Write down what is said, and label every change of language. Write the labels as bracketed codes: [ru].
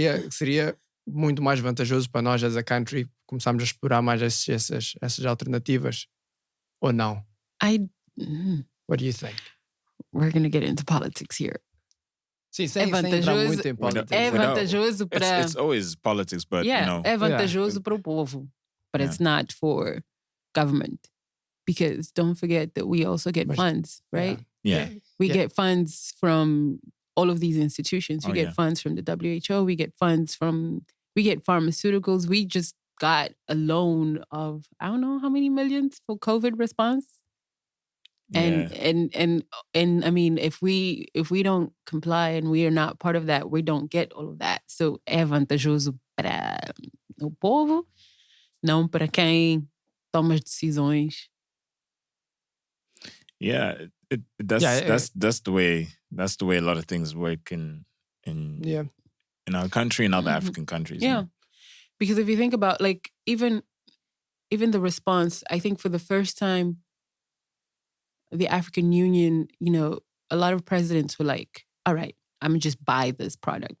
[pt] Seria muito mais vantajoso para nós, as a country, começarmos a explorar mais essas alternativas, ou não? [en] What do you think? We're going to get into politics here. [pt] Sim, sem entrar muito em politics. É vantajoso para... [en] It's always politics, but, [pt] é vantajoso para o povo, but it's not for government. [en] Because don't forget that we also get funds, right? Yeah. We get funds from all of these institutions. We get funds from the WHO. We get pharmaceuticals. We just got a loan of, I don't know how many millions for COVID response. And I mean, if we don't comply and we are not part of that, we don't get all of that. [pt] So é vantajoso para o povo, não para quem toma as decisões. [en] Yeah, that's the way a lot of things work in our country and other African countries. Yeah. Because if you think about like even the response, I think for the first time the African Union, a lot of presidents were like, all right, I'm gonna just buy this product.